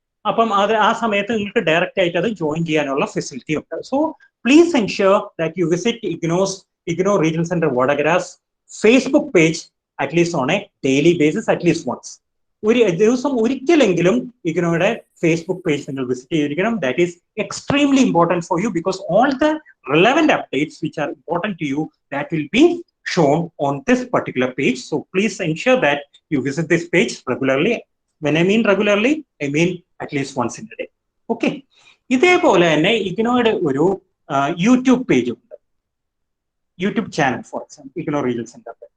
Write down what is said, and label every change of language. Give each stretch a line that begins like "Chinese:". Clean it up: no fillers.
Malayalam: അപ്പം അത് ആ സമയത്ത് നിങ്ങൾക്ക് ഡയറക്റ്റ് ആയിട്ട് അത് ജോയിൻ ചെയ്യാനുള്ള ഫെസിലിറ്റി ഉണ്ട്.
English: So please ensure that you visit IGNOU regional centre Vadakara's Facebook page at least on a daily basis, at least once.
Malayalam: ഒരു ദിവസം ഒരിക്കലെങ്കിലും ഇഗ്നോയുടെ ഫേസ്ബുക്ക് പേജ് നിങ്ങൾ വിസിറ്റ് ചെയ്തിരിക്കണം.
English: That is extremely important for you because all the relevant updates which are important to you, that will be shown on this particular page. So please ensure that you visit this page regularly. When I mean regularly, I mean at least once in a day. Okay.
Malayalam: ഇതേപോലെ തന്നെ ഇഗ്നോയുടെ ഒരു YouTube page ഉണ്ട്, YouTube channel
English: for example
Malayalam: IGNOU regional centre.